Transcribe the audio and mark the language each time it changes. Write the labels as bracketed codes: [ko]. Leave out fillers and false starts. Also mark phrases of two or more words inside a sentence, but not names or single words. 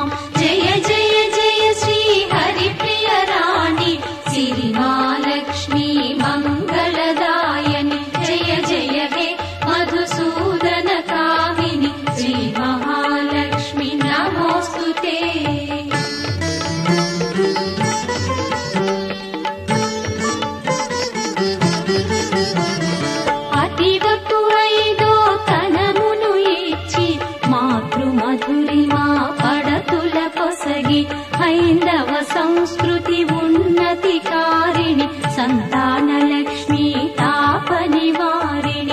[sa] जय जय जय श्री हरिप्रिय राणि सिरि महालक्ष्मी मंगलदायिनि। जय जय हे मधुसूदन कामिनि श्री महालक्ष्मी नमोस्तुते। [te] మధురిమా పడతుల పొసగి హైందవ సంస్కృతి ఉన్నతి కారిణి సంతాన లక్ష్మి తాప నివారిణి।